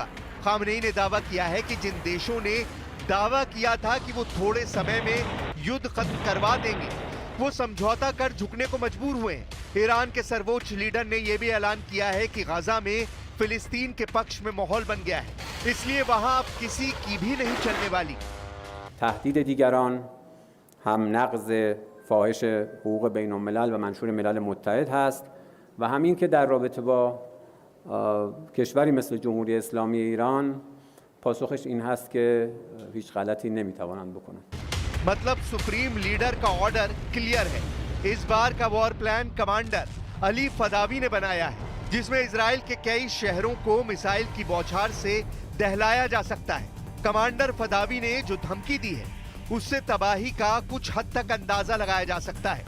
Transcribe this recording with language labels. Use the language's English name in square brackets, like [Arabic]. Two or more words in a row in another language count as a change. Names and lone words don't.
[Hindi] खामनेई ने दावा किया है कि जिन देशों ने दावा किया था कि वो थोड़े समय में युद्ध खत्म करवा देंगे, वो समझौता कर झुकने को मजबूर हुए हैं। ईरान के सर्वोच्च लीडर ने यह भी ऐलान किया है कि गजा में फिलिस्तीन के पक्ष में माहौल बन गया है, इसलिए वहां अब किसी की भी नहीं चलने वाली। [Persian] تهدید دیگران هم نقض فاحش حقوق بین الملل و منشور ملل متحد هست و همین که در رابطه با کشوری مثل جمهوری اسلامی ایران پاسخش این هست که هیچ غلطی نمیتوانند بکنند. [Hindi] मतलब [English] Supreme Leader [Hindi] का [English] order clear [Hindi] है। इस बार का [English] war plan commander [Hindi] अली फदावी ने बनाया है, जिसमें इजराइल के कई शहरों को मिसाइल की बौछार से दहलाया जा सकता है। कमांडर फदावी ने जो धमकी दी है, उससे तबाही का कुछ हद तक अंदाजा लगाया जा सकता है।